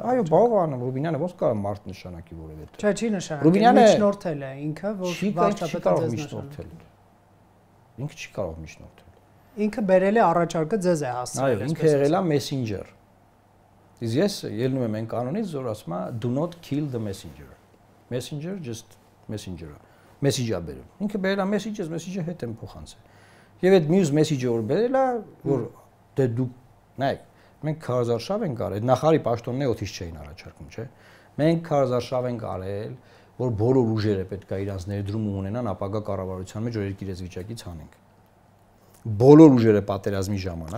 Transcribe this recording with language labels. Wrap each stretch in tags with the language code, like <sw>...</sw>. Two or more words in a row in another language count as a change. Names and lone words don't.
<hy>Այո, բաղ անում Ռուբինյանը ոնց կարող մարդ նշանակի որևէ։ Չէ, չի նշանակի։ Ռուբինյանը միջնորդել է ինքը, որ վարչապետը ձեզ միջնորդել։ Ինքը չի կարող միջնորդել։ Ինքը բերել է առաջարկը ձեզ է հասցրել։ Այո, ինքը եղել է messenger։ Իսկ ես ելնում եմ այն կանոնից, որ ասում է</hy> <en>do not kill the messenger։ Messenger just messenger-</en> <hy>ը։ Message-ը բերում։ Ինքը բերել է message-ը, message-ը հետ եմ փոխանցել։ Եվ այդ մյուս message-ը որ բերել է, որ դե դու նայեք, մենք քարոզարշավ ենք արել, նախարարի պաշտոնները օթից չէին առաջարկում, չէ՞։ Մենք քարոզարշավ ենք արել, որ բոլոր ուժերը պետք է իրանց ներդրումը ունենան ապագա կառավարության մեջ, որ երկիրես վիճակից հանենք։ Բոլոր ուժերը պատերազմի ժամանակ</hy>